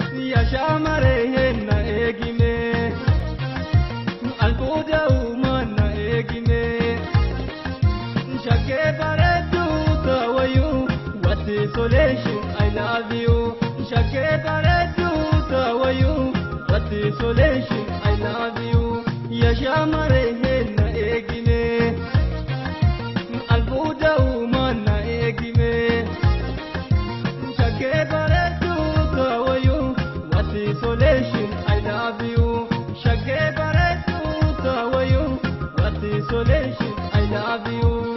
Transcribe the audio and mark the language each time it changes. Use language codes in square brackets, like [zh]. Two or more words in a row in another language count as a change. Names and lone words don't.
[om] Yaa shamarree na eegime, albuuda uumaa na eegime. Shaggee bareedduu ta'ayyuu, [en] what isolation, I love you. [om] Shaggee bareedduu ta'ayyuu, [en] what isolation, I love you. [om] Yaa shamarree na eegime, albuuda uumaa na eegime. Shaggee bareedduu ta'ayyuu, [en] what isolation, I love you. [om] Shaggee bareedduu ta'ayyuu, [en] what isolation, I love you.